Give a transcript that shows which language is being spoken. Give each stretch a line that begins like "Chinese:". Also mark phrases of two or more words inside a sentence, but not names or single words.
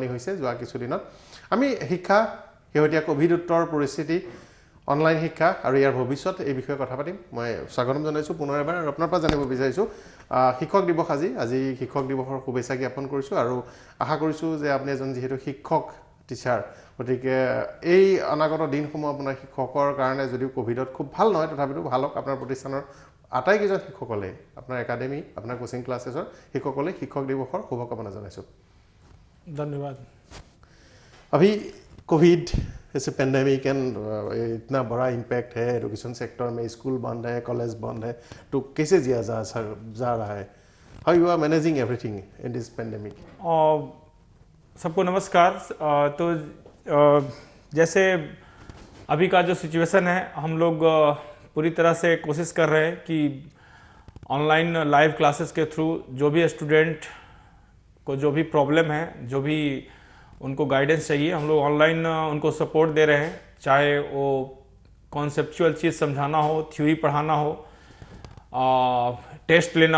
Assamese: হৈছে যোৱা কিছুদিনত আমি শিক্ষা শেহতীয়া কোভিডোত্তৰ পৰিস্থিতি অনলাইন শিক্ষা আৰু ইয়াৰ ভৱিষ্যত এই বিষয়ে কথা পাতিম মই স্বাগতম জনাইছো পুনৰ এবাৰ আৰু আপোনাৰ পৰা জানিব বিচাৰিছো শিক্ষক দিৱস আজি শিক্ষক দিৱসৰ শুভেচ্ছা জ্ঞাপন কৰিছো আৰু আশা কৰিছো যে আপুনি এজন যেহেতু শিক্ষক টিচাৰ গতিকে এই অনাগত দিনসমূহ আপোনাৰ শিক্ষকৰ কাৰণে যদিও কোভিডত খুব ভাল নহয় তথাপিও ভালক আপোনাৰ প্ৰতিষ্ঠানৰ আটাইকেইজন শিক্ষকলে আপোনাৰ একাডেমি আপোনাৰ কোচিং ক্লাसेसৰ শিক্ষকলে শিক্ষক দিৱসৰ শুভকামনা জনাইছো
Hindi: धन्यवाद अभी कोविड ऐसे
English: pandemic and
Hindi: इतना बड़ा इम्पैक्ट है
English: education sector
Hindi: में स्कूल बंद है कॉलेज बंद है तो कैसे जिया जा रहा है
English: how you are managing everything in this pandemic
Hindi: सबको नमस्कार तो जैसे अभी का जो सिचुएशन है हम लोग पूरी तरह से कोशिश कर रहे हैं कि
English: online live classes
Hindi: के थ्रू जो भी स्टूडेंट को जो भी प्रॉब्लम है जो भी उनको गाइडेंस चाहिए हम लोग ऑनलाइन उनको सपोर्ट दे रहे हैं चाहे वो कॉन्सेप्चुअल चीज़ समझाना हो थ्योरी पढ़ाना हो टेस्ट लेना